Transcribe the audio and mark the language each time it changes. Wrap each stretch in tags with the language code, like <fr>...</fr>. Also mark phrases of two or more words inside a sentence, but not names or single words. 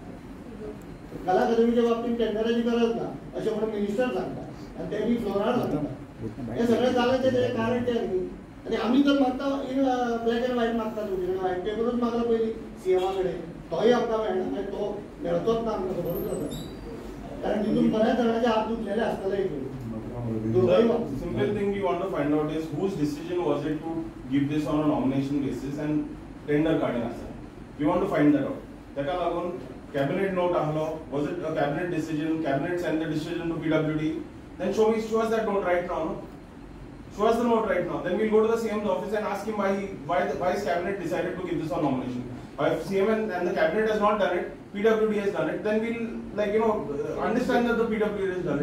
<kok>कला अकादमीच्या बाबतींत टेंडराची गरज ना अशें म्हणून मिनिस्टर सांगता आनी ते बी फ्लोरार सांगता. हे सगळें जालें तेजें कारण तें न्ही. आनी आमी तर मागता</kok> <en>in black and white</en> <kok>मागता तुमचे कडेन व्हायट पेपरूच मागला पयलीं CMA कडेन तोय आमकां मेळना मागीर तो मेळचोच ना आमकां खबरूच आसा. कारण तितून बऱ्याच जाणांचे हात दुखलेले आसतले हितून.</kok> <en>Simple thing we want to find out is whose decision was it to give this on a nomination basis and tender</en> <kok>काडीन आसा.</kok> <en>We want to find that out.</en> <kok>तेका लागून</kok> <en>cabinet note ahlo, was it a cabinet decision? Cabinet sent the decision to PWD. Then show us that note right now. No? Show us the note right now. Then we'll go to the CM's office and ask him why his cabinet decided to give this on nomination. If CM and the cabinet has not done it, PWD has done it, then we'll understand that the PWD has done it.</en>